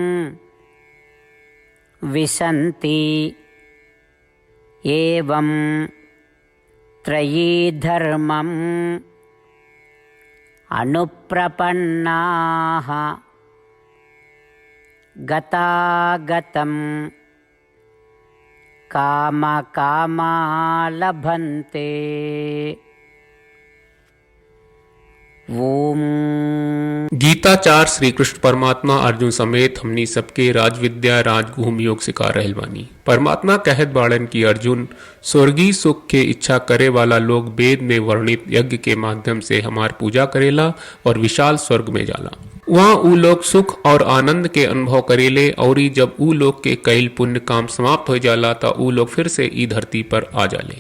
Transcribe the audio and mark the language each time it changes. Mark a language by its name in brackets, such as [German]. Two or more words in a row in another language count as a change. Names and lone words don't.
[Sanskrit] विशन्ति एवं त्रयी धर्मम् अनुप्रपन्नाः गतागतं कामकामा लभन्ते। ओम। [Bhojpuri] गीताचार श्री कृष्ण परमात्मा अर्जुन समेत हमनी सबके राजविद्या राजगुहम योग सिखा रहल बानी। परमात्मा कहत बाड़न की अर्जुन स्वर्गीय सुख के इच्छा करे वाला लोग वेद में वर्णित यज्ञ के माध्यम से हमार पूजा करेला और विशाल स्वर्ग में जाला। वहाँ ऊ लोग सुख और आनंद के अनुभव करेले और जब ऊ लोग के कईल पुण्य काम समाप्त हो जाला ता ऊ लोग फिर से ई धरती पर आ जाले।